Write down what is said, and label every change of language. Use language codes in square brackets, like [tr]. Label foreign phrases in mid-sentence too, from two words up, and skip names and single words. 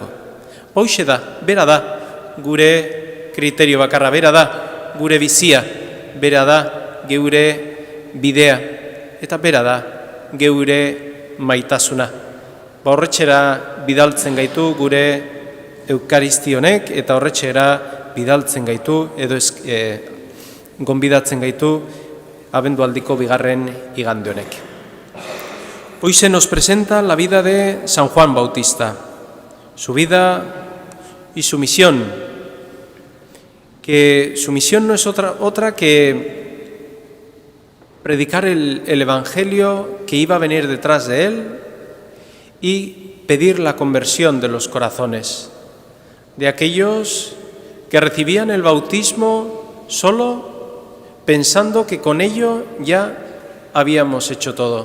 [eu] Hoxe da, bera da gure kriterio bakarra, bera da gure bizia, bera da geure bidea eta bera da geure maitasuna. Horretxera bidaltzen gaitu gure eukaristionek eta horretxera bidaltzen gaitu edo gonbidatzen gaitu abendualdiko 2. igande honek. [es] Hoy se nos presenta la vida de San Juan Bautista, su vida y su misión, que su misión no es otra que predicar el Evangelio que iba a venir detrás de él y pedir la conversión de los corazones, de aquellos que recibían el bautismo solo pensando que con ello ya habíamos hecho todo.